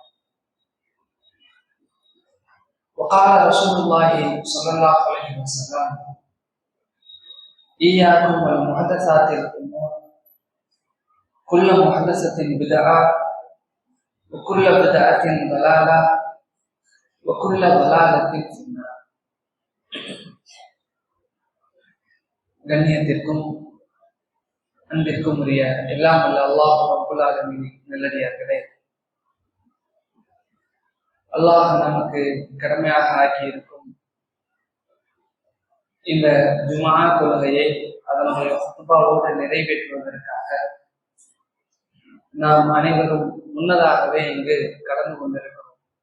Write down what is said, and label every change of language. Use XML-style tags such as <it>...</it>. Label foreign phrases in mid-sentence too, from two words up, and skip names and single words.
<ar>وقال رسول الله صلى الله عليه وسلم: إياكم والمحدثات الأمور، كل محدثة بدعة وكل بدعة ضلالة وكل ضلالة في النار.</ar> <ta>கண்ணியத்திற்கும் அன்பிற்கும் உரிய எல்லாம் அல்ல</ta> <ar>الله رب العالمين</ar> <ta>நல்லடியார்களே, அல்லாஹ் நமக்கு கடமையாக ஆக்கியிருக்கும் இந்த ஜுமா தொழுகையை அதனுடைய குத்துபாவோடு நிறைவேற்றுவதற்காக நாம் அனைவரும் முன்னதாகவே இங்கு கடந்து கொண்டிருக்கிறோம்.</ta>